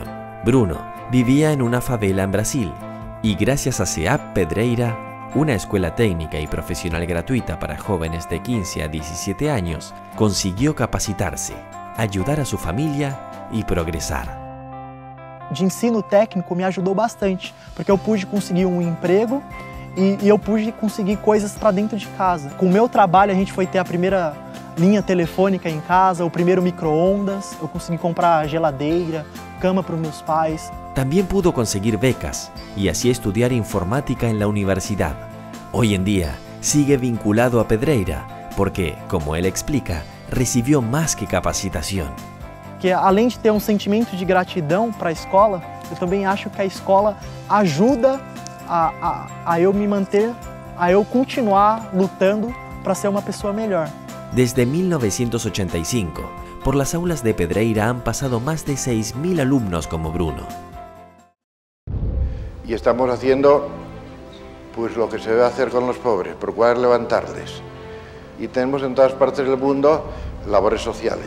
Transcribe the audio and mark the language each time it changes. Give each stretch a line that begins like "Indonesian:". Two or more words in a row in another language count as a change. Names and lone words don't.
Spanish: Bruno vivía en una favela en Brasil y gracias a CEAP Pedreira, una escuela técnica y profesional gratuita para jóvenes de 15 a 17 años, consiguió capacitarse, ayudar a su familia y progresar.
Portuguese: De ensino técnico me ajudou bastante, porque eu pude conseguir um emprego e eu pude conseguir coisas para dentro de casa. Com o meu trabalho a gente foi ter a primeira linha telefônica em casa, o primeiro micro-ondas, eu consegui comprar geladeira, cama para os meus pais.
Spanish: También pudo conseguir becas y así estudiar informática en la universidad. Hoy en día sigue vinculado a Pedreira porque, como él explica, recibió más que capacitación.
Portuguese: Que além de ter um sentimento de gratidão para a escola, eu também acho que a escola ajuda a eu me manter, a eu continuar lutando para ser uma pessoa melhor.
Spanish: Desde 1985, por las aulas de Pedreira han pasado más de 6.000 alumnos como Bruno. Y estamos haciendo pues lo que se debe hacer con los pobres, procurar levantarles. Y tenemos en todas partes del mundo labores sociales.